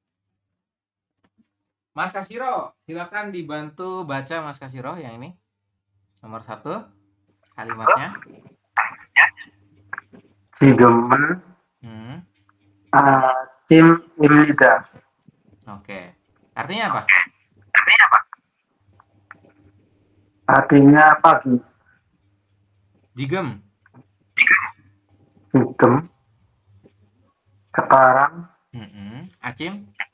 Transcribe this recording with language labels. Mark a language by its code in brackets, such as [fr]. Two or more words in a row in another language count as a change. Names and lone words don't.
[id] Mas Kasiro, silakan dibantu baca Mas Kasiro yang ini. Nomor 1 kalimatnya. [ko] 지금은 Hmm. 아침입니다. [id] Oke. Artinya apa? Artinya pagi. Jigem. [ko] 지금, sekarang, Acim.